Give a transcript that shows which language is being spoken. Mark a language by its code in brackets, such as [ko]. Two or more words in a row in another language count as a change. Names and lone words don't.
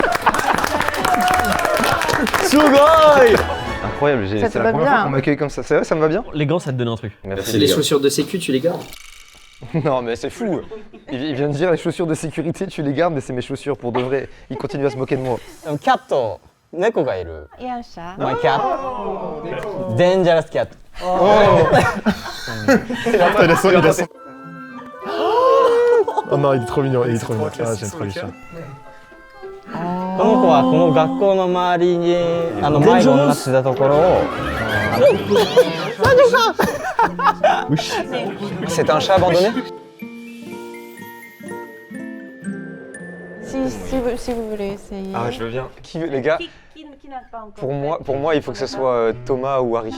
[fr] Incroyable, Ça te c'est va la première bien. fois qu'on m'accueille comme ça. C'est vrai, ça me va bien? Les gants, ça te donne un truc. Merci Les les gars. chaussures de sécu, tu les gardes? Non mais c'est fou. Il vient de dire les chaussures de sécurité, tu les gardes, mais c'est mes chaussures pour de vrai. Il continue à se moquer de moi. [ja] キャット、猫がいる。よっしゃ。 [en] My cat. Dangerous cat. [fr] Il a son. Oh non, il est trop mignon, il est trop mignon. Ah, j'aime trop les chiens. [ja] この子はこの学校の周りに迷子になってたところを [fr] C'est un chat abandonné? Si vous voulez essayer. Ah je veux bien. Qui veut les gars? Pour moi, il faut que ce soit Thomas ou Harry.